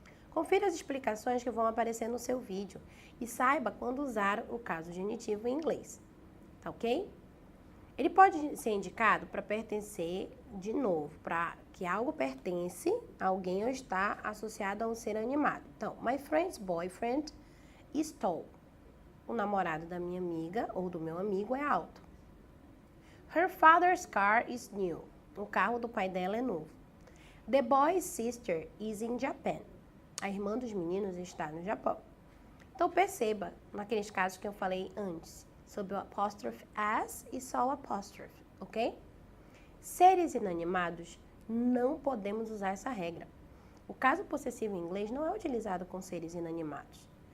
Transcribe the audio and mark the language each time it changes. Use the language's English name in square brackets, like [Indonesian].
[Portuguese] Confira as explicações que vão aparecer no seu vídeo e saiba quando usar o caso genitivo em inglês, tá ok? Ele pode ser indicado para pertencer, de novo, para que algo pertence a alguém ou está associado a um ser animado. [English] Então, my friend's boyfriend is tall. [Portuguese] O namorado da minha amiga ou do meu amigo é alto. [English] Her father's car is new. [Portuguese] O carro do pai dela é novo. [English] The boy's sister is in Japan. [Portuguese] A irmã dos meninos está no Japão. Então, perceba, naqueles casos que eu falei antes, sobre o apóstrofe S e só o apóstrofe, ok? Seres inanimados, não podemos usar essa regra. O caso possessivo em inglês não é utilizado com seres inanimados.